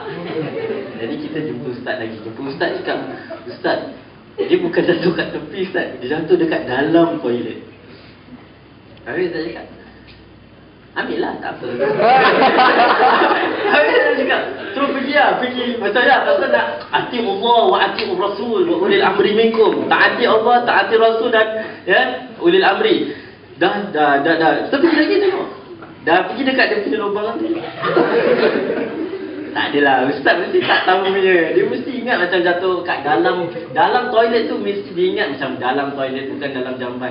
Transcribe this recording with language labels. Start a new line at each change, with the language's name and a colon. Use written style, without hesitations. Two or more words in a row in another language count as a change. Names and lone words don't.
Malay: Jadi kita jumpa ustaz lagi. Ustaz cakap, ustaz, dia bukan jatuh kat tepi ustaz, dia jatuh dekat dalam toilet. Habis saya cakap, ambil lah, tak apa. Habis saya cakap, terus pergi. Macam pasal nak
Arabic: أطيعوا الله وأطيعوا الرسول وأولي الأمر منكم.
Malay: Taati Allah, taati Rasul dan
Arabic: أولي الأمر.
Malay: Dah. Kita pergi lagi tengok. Dah pergi dekat dia punya lubang tu. Tak adalah, ustaz mesti tak tahu punya. Dia mesti ingat macam jatuh kat dalam toilet tu, mesti dia ingat macam dalam toilet, bukan dalam jamban.